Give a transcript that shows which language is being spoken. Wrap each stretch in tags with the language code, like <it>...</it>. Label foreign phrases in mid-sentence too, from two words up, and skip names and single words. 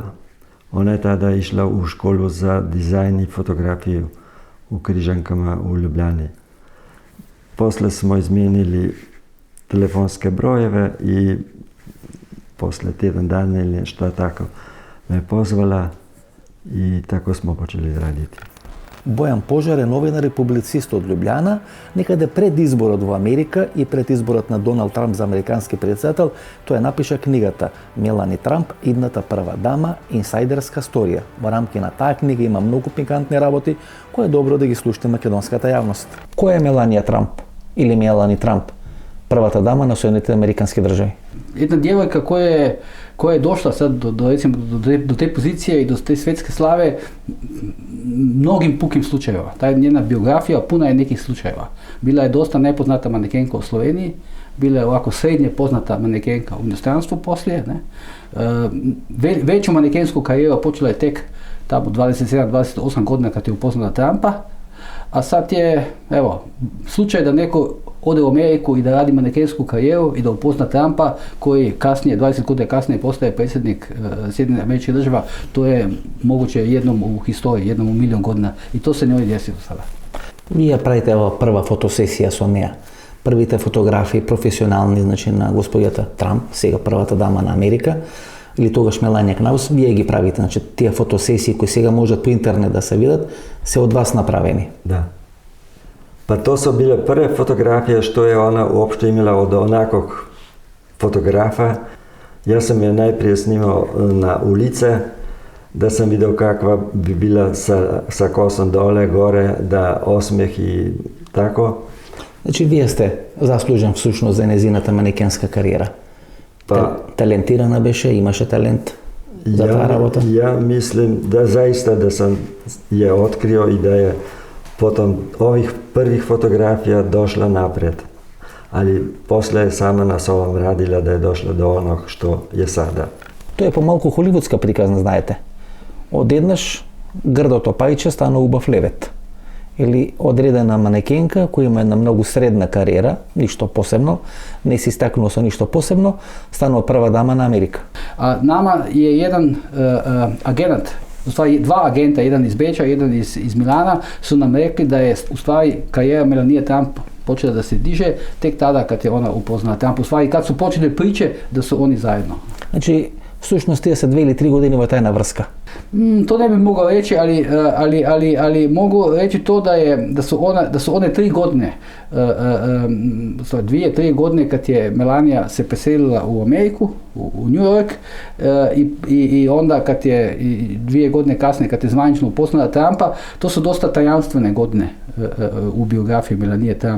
<bs>Ona je tada išla u školu za dizajn i fotografiju u Križankama u Ljubljani. Posle smo izmijenili telefonske brojeve i posle tjedan dana ili šta tako me pozvala i tako smo počeli raditi.</bs> <mk>Бојан Пожар е новинар и публицист од Љубљана, некаде пред изборот во Америка и пред изборот на Доналд Трамп за американски председател, тој напиша книгата Мелани Трамп, идната прва дама, инсайдерска сторија. Во рамки на таа книга има многу пикантни работи, кои е добро да ги слушне македонската јавност. Која е Меланија Трамп или Мелани Трамп, првата дама на Соединетите американски држави?</mk> <bs>jedna djevojka koja je došla sad do te pozicije i do te svjetske slave mnogim pukim slučajeva. Ta njena biografija puna je nekih slučajeva. Bila je dosta nepoznata manekenka u Sloveniji, bila je ovako srednje poznata manekenka u inostranstvu poslije. Ne? Veću manekensku karijeru počela je tek tamo 27-28 godina kad je upoznala Trumpa, a sad je, evo, slučaj da neko ode u Ameriku i da radi manekensku karijeru i da upozna Trumpa koji kasnije, 20 godina kasnije postaje predsjednik Sjedinjenih Američkih Država, to je moguće jednom u historiji, jednom u milion godina i to se njoj desilo sada.</bs> <mk>Вие правите прва фотосесија со неа. Првите фотографии професионални, значи на господјата Трамп, сега првата дама на Америка, или тогаш Меланија Кнаус, вие ги правите, значи тие фотосесии кои сега можат по интернет да се видат, се од вас направени.</mk> <bs>Da. Pa to su bile prve fotografije što je ona uopšte imala od onakog fotografa. Ja sam je najprije snimao na ulice, da sam vidio kakva bi bila sa kosom dole, gore, da osmeh i tako.</bs> <mk>Значи вие сте заслужен всушност за незината манекенска кариера. Талентирана беше, имаше талент за таа работа?</mk> <bs>Ja mislim da zaista da sam je otkrio i da je potom ovih prvih fotografija došla napred. Ali posle je sama na sobom radila da je došla do onog što je sada.</bs> <mk>Тоа е помалку холивудска приказна, знаете. Одеднаш грдото пајче стана убав левет. Или одредена манекенка која има една многу средна кариера, ништо посебно, не се истакнува со ништо посебно, станува прва дама на Америка.</mk> <bs>A nama je jedan agent, u stvari dva agenta, jedan iz Beča, jedan iz Milana, su nam rekli da je u stvari karijera Melanije Trump počela da se diže tek tada kad je ona upoznala Trump. U stvari kad su počeli priče da su oni zajedno.</bs> <mk>Значи, всушност тие се 2 или 3 години во тајна врска.</mk> <bs>To ne bih mogao reći, ali mogu reći to da su one 3 godine, 2-3 godine kad je Melanija se preselila u Ameriku, u New York, i onda kad je 2 godine kasnije kad je zvanično upoznala Trumpa, to su dosta tajanstvene godine u biografiji Melanije Trump.</bs>